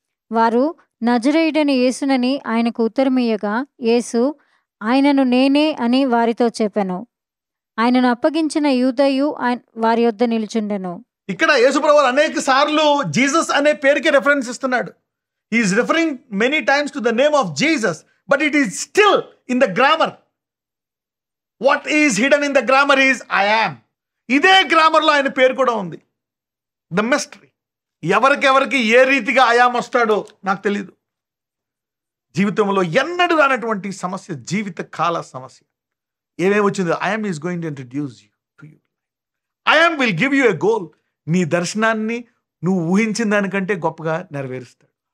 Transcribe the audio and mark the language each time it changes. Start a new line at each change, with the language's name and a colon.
Telugu: వారు నజరేయుడని యేసునని ఆయనకు ఉత్తరమియ్యగా, యేసు, ఆయనను నేనే అని వారితో చెప్పాను. ఆయనను అప్పగించిన యూదయు వారి యొద్ద నిలుచుండెను. ఇక్కడ యేసుప్రభువు అనేక సార్లు జీసస్ అనే పేరుకి రెఫరెన్స్ ఇస్తున్నాడు.
English: He is referring many times to the name of Jesus, but it is still in the grammar. What is hidden in the grammar is I am.
Telugu: ఇదే గ్రామర్లో ఆయన పేరు కూడా ఉంది.
English: The mystery.
Telugu: ఎవరికెవరికి ఏ రీతిగా ఐఆమ్ వస్తాడో నాకు తెలియదు. జీవితంలో ఎన్నడూ రానటువంటి సమస్య, జీవిత కాల సమస్య ఏమేమి వచ్చిందో
English: I am is going to introduce you to you. I am will give you a goal.
Telugu: నీ దర్శనాన్ని నువ్వు ఊహించిన దానికంటే గొప్పగా నెరవేరుస్తాడు.